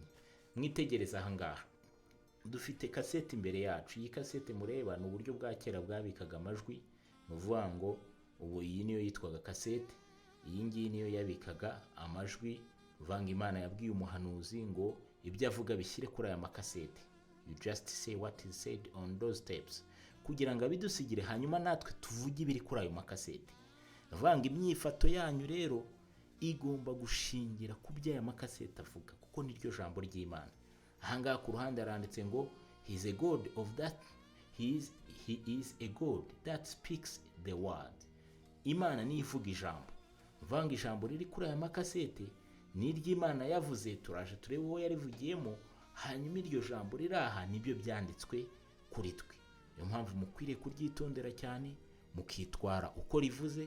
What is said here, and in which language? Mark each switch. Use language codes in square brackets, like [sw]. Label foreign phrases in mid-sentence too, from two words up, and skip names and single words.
[rw] Mwitegereza ahangaha dufite kasete imbere yacu. Iyi kasete mureba ni uburyo bwa kera bwabikaga amajwi, nuvuga ngo ubu iyi niyo yitwaga kasete, iyi ngiyi niyo yabikaga amajwi. Vanga Imana yabwiye umuhanuzi ngo ibyo avuga bishyire kuri aya makasete, [en] you just say what is said on those tapes, [rw] kugira ngo abidusigire hanyuma natwe tuvuge ibiri kuri ayo makasete. Vanga imyifato yanyu rero igomba gushingira ku by'aya makasete avuga, kuko niryo jambo ry'Imana. Ahangaha ku ruhande aranditse ngo [en] he is a God that speaks the word. [rw] Imana ni ivuga ijambo. Vanga ijambo riri kuri aya makasete ni iry'Imana yavuze. Turaje turebe uwo yarivugiyemo, hanyuma iryo jambo riri aha nibyo byanditswe kuri twe. Niyo mpamvu mukwiriye kuryitondera cyane, mukitwara uko rivuze.